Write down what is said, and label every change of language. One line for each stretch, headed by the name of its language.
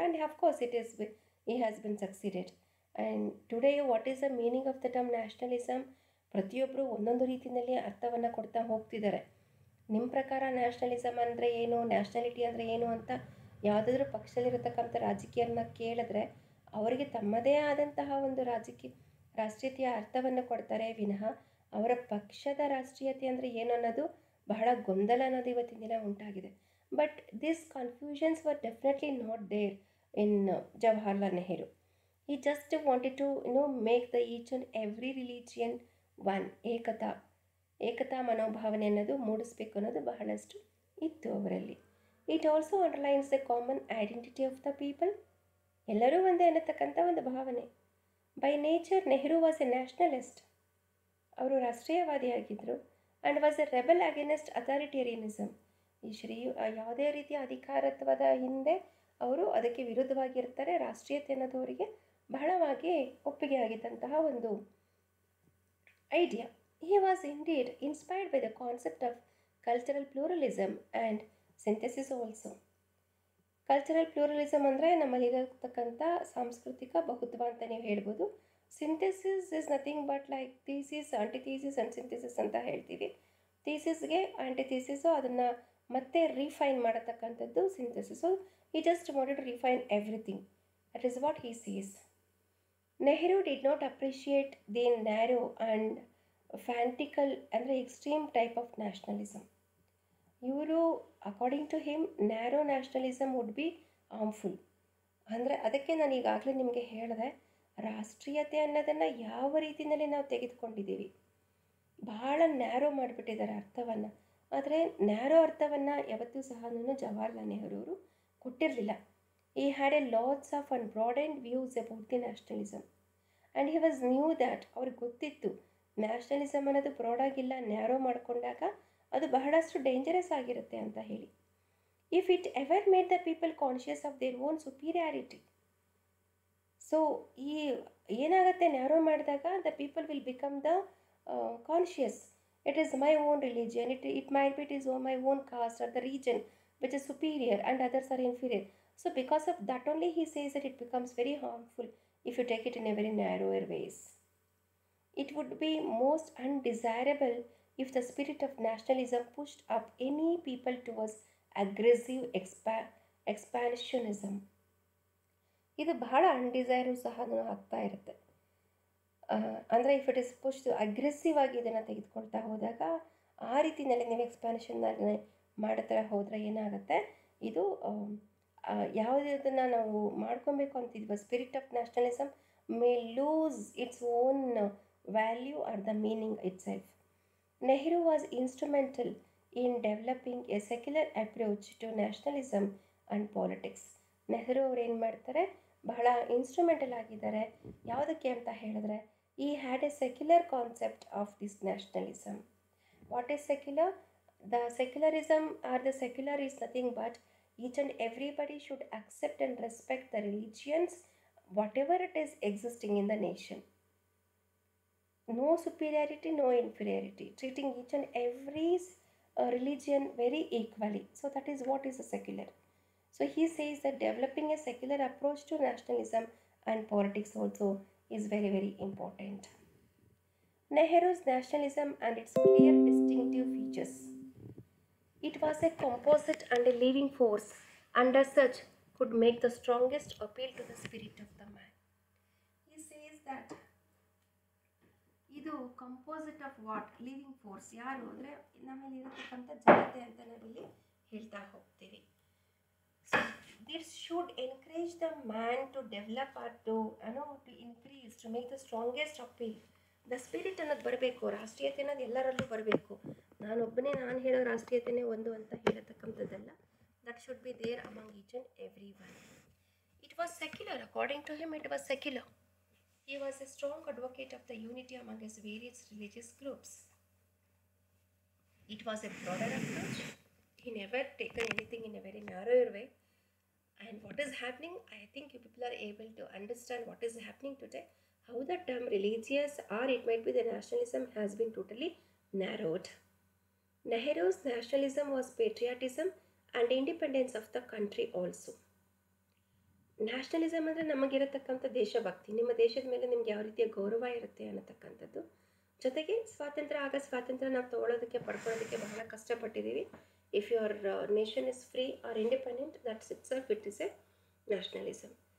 English: And of course he has been succeeded. And today what is the meaning of the term nationalism?
Kannada: ಪ್ರತಿಯೊಬ್ಬರು ಒಂದೊಂದು ರೀತಿಯಲ್ಲಿ ಅರ್ಥವನ್ನು ಕೊಡ್ತಾ ಹೋಗ್ತಿದ್ದಾರೆ. ನಿಮ್ಮ ಪ್ರಕಾರ ನ್ಯಾಷನಲಿಸಮ್ ಅಂದರೆ ಏನು, ನ್ಯಾಷನಾಲಿಟಿ ಅಂದರೆ ಏನು ಅಂತ ಯಾವುದಾದ್ರೂ ಪಕ್ಷದಲ್ಲಿರತಕ್ಕಂಥ ರಾಜಕೀಯರನ್ನ ಕೇಳಿದ್ರೆ ಅವರಿಗೆ ತಮ್ಮದೇ ಆದಂತಹ ಒಂದು ರಾಷ್ಟ್ರೀಯತೆಯ ಅರ್ಥವನ್ನು ಕೊಡ್ತಾರೆ ವಿನಃ ಅವರ ಪಕ್ಷದ ರಾಷ್ಟ್ರೀಯತೆ ಅಂದರೆ ಏನು ಅನ್ನೋದು ಬಹಳ ಗೊಂದಲ ಅನ್ನೋದು ಇವತ್ತಿನ ದಿನ ಉಂಟಾಗಿದೆ.
English: But this confusions were definitely not there in Jawaharlal Nehru. He just wanted to make the each and every religion one.
Kannada: ಏಕತಾ ಮನೋಭಾವನೆ ಅನ್ನೋದು ಮೂಡಿಸ್ಬೇಕು ಅನ್ನೋದು ಬಹಳಷ್ಟು ಇತ್ತು ಅವರಲ್ಲಿ.
English: It also underlines the common identity of the people.
Kannada: ಎಲ್ಲರೂ ಒಂದೇ ಅನ್ನತಕ್ಕಂಥ ಒಂದು ಭಾವನೆ.
English: By nature Nehru was a nationalist.
Kannada: ಅವರು ರಾಷ್ಟ್ರೀಯವಾದಿಯಾಗಿದ್ದರು.
English: And was a rebel against authoritarianism.
Kannada: ಯಾವುದೇ ರೀತಿಯ ಅಧಿಕಾರತ್ವದ ಹಿಂದೆ ಅವರು ಅದಕ್ಕೆ ವಿರುದ್ಧವಾಗಿರ್ತಾರೆ. ರಾಷ್ಟ್ರೀಯತೆ ಅನ್ನೋದು ಅವರಿಗೆ ಬಹಳವಾಗಿ ಒಪ್ಪಿಗೆ ಆಗಿದ್ದಂತಹ ಒಂದು idea.
English: He was indeed inspired by the concept of cultural pluralism and synthesis also.
Kannada: Cultural pluralism ಅಂದರೆ ನಮ್ಮಲ್ಲಿರತಕ್ಕಂಥ ಸಾಂಸ್ಕೃತಿಕ ಬಹುತ್ವ ಅಂತ ನೀವು ಹೇಳ್ಬೋದು.
English: synthesis is nothing but like thesis, antithesis and synthesis
Kannada: ಅಂತ ಹೇಳ್ತೀವಿ. ಥೀಸಿಸ್ಗೆ ಆಂಟಿಥೀಸಿಸು ಅದನ್ನು ಮತ್ತೆ ರಿಫೈನ್ ಮಾಡತಕ್ಕಂಥದ್ದು ಸಿಂಥೆಸಿಸು.
English: He just wanted to refine everything. That is what he sees. Nehru did not appreciate the narrow and fanatical ಅಂದರೆ extreme type of nationalism. ಇವರು according to him narrow nationalism would be harmful.
Kannada: ಅಂದರೆ ಅದಕ್ಕೆ ನಾನು ಈಗಾಗಲೇ ನಿಮಗೆ ಹೇಳಿದೆ, ರಾಷ್ಟ್ರೀಯತೆ ಅನ್ನೋದನ್ನು ಯಾವ ರೀತಿಯಲ್ಲಿ ನಾವು ತೆಗೆದುಕೊಂಡಿದ್ದೀವಿ, ಬಹಳ ನ್ಯಾರೋ ಮಾಡಿಬಿಟ್ಟಿದ್ದಾರೆ ಅರ್ಥವನ್ನು. ಆದರೆ ನ್ಯಾರೋ ಅರ್ಥವನ್ನು ಯಾವತ್ತೂ ಸಹ ಜವಾಹರ್ಲಾಲ್ ನೆಹರು ಅವರು ಕೊಟ್ಟಿರಲಿಲ್ಲ.
English: He had a lots of and broadened views about the nationalism. And he was knew that
Kannada: ಅವ್ರಿಗೆ ಗೊತ್ತಿತ್ತು ನ್ಯಾಷನಲಿಸಮ್ ಅನ್ನೋದು ಬ್ರಾಡಾಗಿಲ್ಲ, ನ್ಯಾರೋ ಮಾಡಿಕೊಂಡಾಗ ಅದು ಬಹಳಷ್ಟು ಡೇಂಜರಸ್ ಆಗಿರುತ್ತೆ ಅಂತ ಹೇಳಿ.
English: If it ever made the people conscious of their own superiority. So
Kannada: ಏನಾಗುತ್ತೆ ನ್ಯಾರೋ ಮಾಡಿದಾಗ
English: The people will become the conscious. It is my own religion, it might be it is my own caste or the region which is superior and others are inferior. So because of that only he says that it becomes very harmful if you take it in a very narrower ways. It would be most undesirable if the spirit of nationalism pushed up any people towards aggressive expansionism.
Kannada: ಇದು ಬಹಳ ಅನ್ಡಿಸೈರು ಸಹ ಆಗ್ತಾ ಇರುತ್ತೆ. ಅಂದರೆ
English: if it is pushed
Kannada: aggressive ಆಗಿ ಇದನ್ನು ತೆಗೆದುಕೊಳ್ತಾ ಹೋದಾಗ ಆ ರೀತಿಯಲ್ಲಿ ನೀವು ಎಕ್ಸ್ಪ್ಯಾನ್ಷನ್ ಮಾಡ್ತಾ ಹೋದರೆ ಏನಾಗುತ್ತೆ, ಇದು ಯಾವುದನ್ನು ನಾವು ಮಾಡ್ಕೊಬೇಕು ಅಂತಿದ್ವಿ,
English: Spirit of nationalism may lose its own value or the meaning itself. Nehru was instrumental in developing a secular approach to nationalism and politics.
Kannada: Nehru ಅವ್ರು ಏನು ಮಾಡ್ತಾರೆ, ಬಹಳ ಇನ್ಸ್ಟ್ರೂಮೆಂಟಲ್ ಆಗಿದ್ದಾರೆ. ಯಾವುದಕ್ಕೆ ಅಂತ ಹೇಳಿದ್ರೆ,
English: ಈ had a secular concept of this nationalism. What is secular? The secularism or the secular is nothing but each and everybody should accept and respect the religions, whatever it is existing in the nation. No superiority, no inferiority, treating each and every religion very equally. So that is what is a secular. So he says that developing a secular approach to nationalism and politics also is very, very important. Nehru's nationalism and its clear distinctive features. It was a composite and a living force, and as such could make the strongest appeal to the spirit of the man. He says that ಇದು composite of what? Living force.
Kannada: ಯಾರು ಅಂದರೆ ನಮ್ಮಲ್ಲಿ ಇರತಕ್ಕಂಥ ಜನತೆ ಅಂತ ನಾವಿಲ್ಲಿ ಹೇಳ್ತಾ ಹೋಗ್ತೀವಿ.
English: So this should encourage the man to develop or to to increase, to make the strongest appeal.
Kannada: The spirit ಅನ್ನೋದು ಬರಬೇಕು, ರಾಷ್ಟ್ರೀಯತೆ ಅನ್ನೋದು ಎಲ್ಲರಲ್ಲೂ ಬರಬೇಕು. ನಾನೊಬ್ಬನೇ ನಾನು ಹೇಳೋ ರಾಷ್ಟ್ರೀಯತೆಯೇ ಒಂದು ಅಂತ ಹೇಳತಕ್ಕಂಥದ್ದಲ್ಲ.
English: That should be there among each and every one. It was secular. According to him it was secular. He was a strong advocate of the unity among his various religious groups. It was a broader approach. He never taken anything in a very narrower way. And what is happening, I think you people are able to understand what is happening today. How the term religious or it might be the nationalism has been totally narrowed. Nehru's nationalism was patriotism and independence of the country also.
Kannada: Nationalism ಅಂದರೆ ನಮಗಿರತಕ್ಕಂಥ ದೇಶಭಕ್ತಿ, ನಿಮ್ಮ ದೇಶದ ಮೇಲೆ ನಿಮ್ಗೆ ಯಾವ ರೀತಿಯ ಗೌರವ ಇರುತ್ತೆ ಅನ್ನತಕ್ಕಂಥದ್ದು. ಜೊತೆಗೆ ಸ್ವಾತಂತ್ರ್ಯ ನಾವು ತೊಗೊಳೋದಕ್ಕೆ ಪಡ್ಕೊಳ್ಳೋದಕ್ಕೆ ಬಹಳ ಕಷ್ಟಪಟ್ಟಿದ್ದೀವಿ.
English: If your nation is free or independent, that's itself it is a nationalism.